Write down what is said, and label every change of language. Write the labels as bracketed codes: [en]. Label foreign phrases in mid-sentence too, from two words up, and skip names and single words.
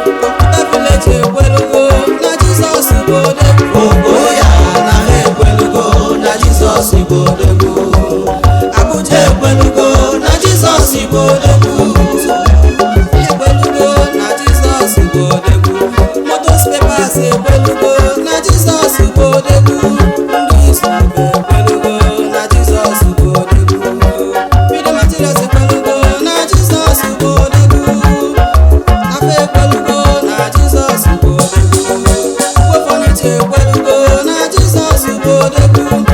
[ig] Kọmputa Village ekwelugo na Jizọs bụ odogwu. Oboya na ha ekwelugo na Jizọs bụ odogwu. Abuja ekwelugo na Jizọs bụ odogwu. Ekwelugo na Jizọs bụ odogwu. [en] Motor spare parts [ig] ekwelugo na Jizọs bụ odogwu. Ndị Islam ekwelugo na Jizọs bụ odogwu. [en] Building materials [ig] ekwelugo na Jizọs bụ odogwu. Afa ekwelugo na Jizọs bụ odogwu. Ugbo fọnicha ekwelugo na Jizọs bụ odogwu.